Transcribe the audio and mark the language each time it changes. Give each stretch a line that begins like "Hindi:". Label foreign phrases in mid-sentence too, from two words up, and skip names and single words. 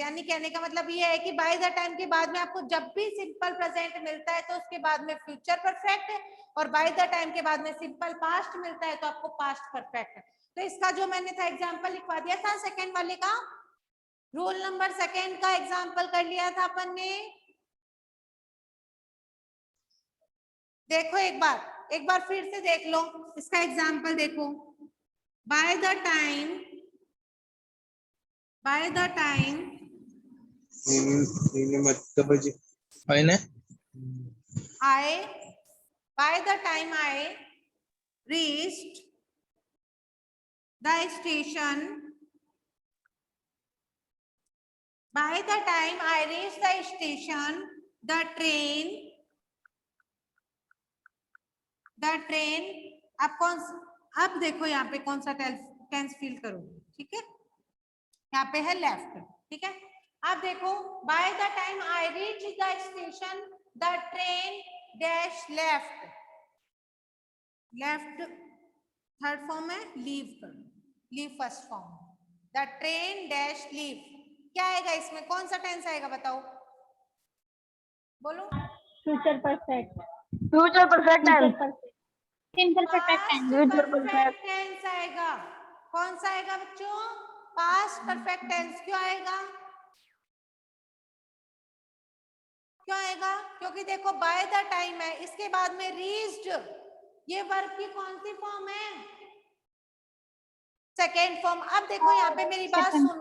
Hindi: यानी कहने का मतलब ये है कि
English: by the time
Hindi: के बाद में आपको जब भी
English: simple present
Hindi: मिलता है तो उसके बाद में
English: future perfect,
Hindi: और
English: by the time
Hindi: के बाद में
English: simple past
Hindi: मिलता है तो आपको
English: past perfect.
Hindi: तो इसका जो मैंने था एग्जाम्पल लिखवा दिया था सेकेंड वाले का,
English: rule number second
Hindi: का एग्जाम्पल कर लिया था अपन ने। देखो एक बार फिर से देख लो इसका एग्जाम्पल देखो।
English: by the time I reached the station, by the time I reached the station, the train
Hindi: अब देखो यहाँ पे कौन सा टेंस फील करो। ठीक है, यहाँ पे है लेफ्ट। ठीक है, अब देखो
English: by the time I reach the station the train dash left. left third form है, leave first form. the train dash leave
Hindi: क्या आएगा इसमें? कौन सा टेंस आएगा बताओ, बोलो।
English: Future perfect. Future perfect tense. Simple perfect tense. Future परफेक्ट perfect.
Hindi: टेंस आएगा। कौन सा आएगा बच्चों?
English: past perfect tense.
Hindi: क्यों आएगा? क्योंकि देखो
English: by the time
Hindi: है, इसके बाद में रीच्ड, ये वर्ब की कौन सी फॉर्म है?
English: second form.
Hindi: अब देखो यहाँ पे मेरी बात